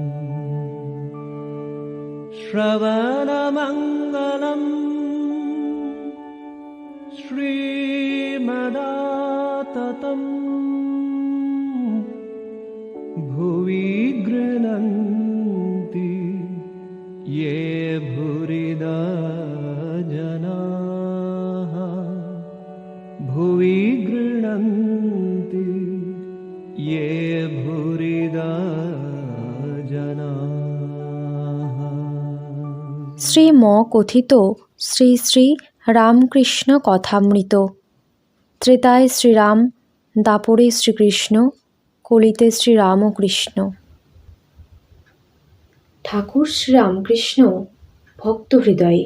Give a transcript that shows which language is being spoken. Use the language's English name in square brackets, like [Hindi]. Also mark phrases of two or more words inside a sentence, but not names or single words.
[Sanskrit] श्रवणमङ्गलम् श्रीमदाततम् भुवि गृह्णन्ति ये भूरिदा जनाः भुवि गृह्णन्ति ये भूरिदा जनाः। [Bangla] শ্রীম কথিত শ্রী শ্রী রামকৃষ্ণ কথামৃত। ত্রেতায় শ্রীরাম, দাপরে শ্রীকৃষ্ণ, কলিতে শ্রীরামকৃষ্ণ। ঠাকুর শ্রীরামকৃষ্ণ ভক্ত হৃদয়ে।